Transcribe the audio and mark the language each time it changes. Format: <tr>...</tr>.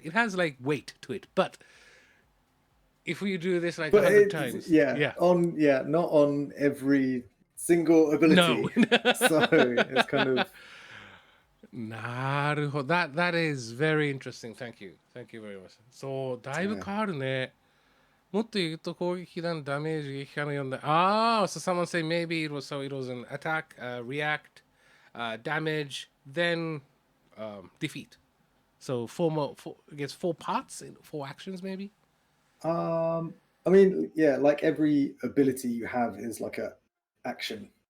<en>It has like weight to it. But if we do this like 100 times, not on every single ability. No. So it's kind of.</en> <ja>なるほど。</ja> <en>That is very interesting. Thank you. Thank you very much.</en> <ja>そう、だいぶ変わるね。もっと言うと攻撃弾、ダメージ、撃破の4だ。</ja> <en>So someone say maybe it was an attack, react, damage, then defeat. So I guess 4 parts, 4 actions maybe? I mean, yeah, like every ability you have is like a action.</en>